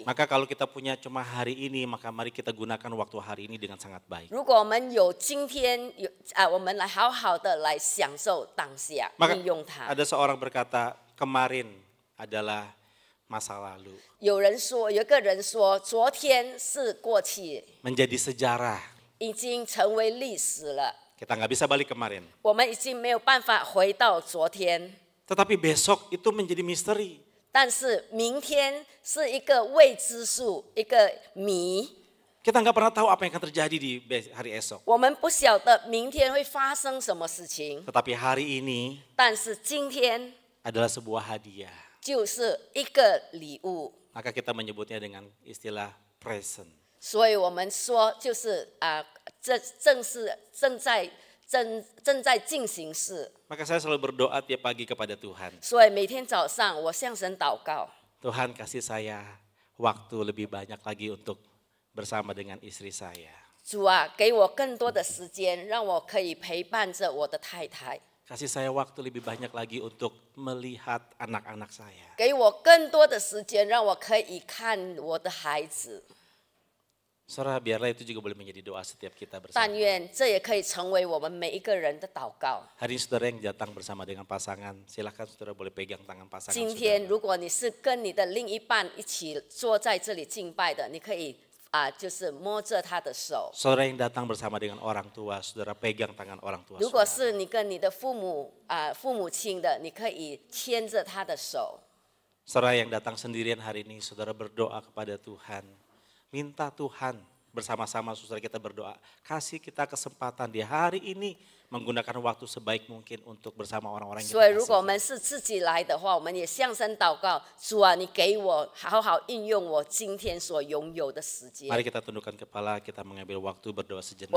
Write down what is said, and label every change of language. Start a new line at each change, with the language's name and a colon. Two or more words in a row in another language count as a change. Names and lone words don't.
Indonesian: Maka kalau kita punya cuma hari ini, maka mari kita gunakan waktu hari ini dengan sangat baik.
Chinese: 如果我们有今天我们来好好的来享受当下，
Indonesian: Maka
Chinese: 运用它。
Indonesian: ada seorang berkata, kemarin adalah masa lalu.
Chinese: 有一个人说，昨天是过去，
Indonesian: Menjadi sejarah.
Chinese: 已经成为历史了。
Indonesian: Kita nggak bisa balik kemarin.
Chinese: 我们已经没有办法回到昨天。
Indonesian: Tetapi besok itu menjadi misteri.
Chinese: 但是明天是一个未知数，一个谜。
Indonesian: Kita nggak pernah tahu apa yang akan terjadi di hari esok.
Chinese: 我们不晓得明天会发生什么事情，
Indonesian: Tetapi hari ini
Chinese: 但是今天
Indonesian: adalah sebuah hadiah.
Chinese: 就是一个礼物。
Indonesian: Maka kita menyebutnya dengan istilah present.
Chinese: 所以我们说，就是这正在进行式。
Indonesian: Maka saya selalu berdoa tiap pagi kepada Tuhan.
Chinese: 所以每天早上我向神祷告，
Indonesian: Tuhan kasih saya waktu lebih banyak lagi untuk bersama dengan istri saya.
Chinese: 主啊，给我更多的时间，让我可以陪伴着我的太太。
Indonesian: Kasih saya waktu lebih banyak lagi untuk melihat anak-anak saya.
Chinese: 给我更多的时间，让我可以看我的孩子。
Indonesian: Saudara, biarlah itu juga boleh menjadi doa setiap kita
Chinese: 但
Indonesian: bersama.
Chinese: 愿这也可以成为我们每一个人的祷告。
Indonesian: Hari ini saudara yang datang bersama dengan pasangan, silakan saudara boleh pegang tangan pasangan
Chinese: 今天，
Indonesian: saudara.
Chinese: 如果你是跟你的另一半一起坐在这里敬拜的，你可以就是摸着他的手。
Indonesian: Saudara yang datang bersama dengan orang tua, saudara pegang tangan orang tua
Chinese: 如果
Indonesian: saudara.
Chinese: 是你跟你的父母亲的，你可以牵着他的手。
Indonesian: Saudara yang datang sendirian hari ini, saudara berdoa kepada Tuhan. Minta Tuhan bersama-sama saudara kita berdoa. Kasih kita kesempatan di hari ini menggunakan waktu sebaik mungkin untuk bersama orang-orang yang
Chinese: 所以，
Indonesian: kita
Chinese: 如果我
Indonesian: kasihi.
Chinese: 们是自己来的话，我们也向神祷告：主啊，你给我好好运用我今天所拥有的时间。
Indonesian: Mari kita tundukkan kepala, kita mengambil waktu berdoa
Chinese: 我
Indonesian: sejenak.